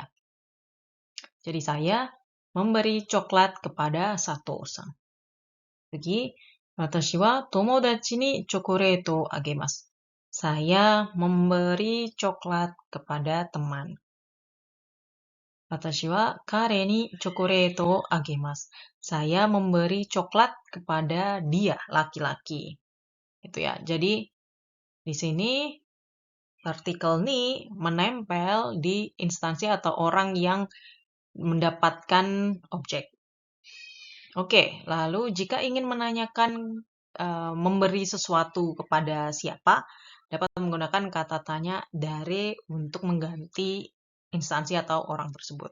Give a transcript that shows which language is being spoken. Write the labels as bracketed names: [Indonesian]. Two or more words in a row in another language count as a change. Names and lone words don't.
[Indonesian] Jadi saya memberi coklat kepada Sato-san. Jadi, [Japanese] 私は友達にチョコレートをあげます. [Indonesian] Saya memberi coklat kepada teman. [Japanese] 私は彼にチョコレートをあげます. [Indonesian] Saya memberi coklat kepada dia, laki-laki. Itu ya. Jadi di sini partikel ni menempel di instansi atau orang yang mendapatkan objek. Oke, lalu jika ingin menanyakan memberi sesuatu kepada siapa, dapat menggunakan kata tanya dare untuk mengganti instansi atau orang tersebut.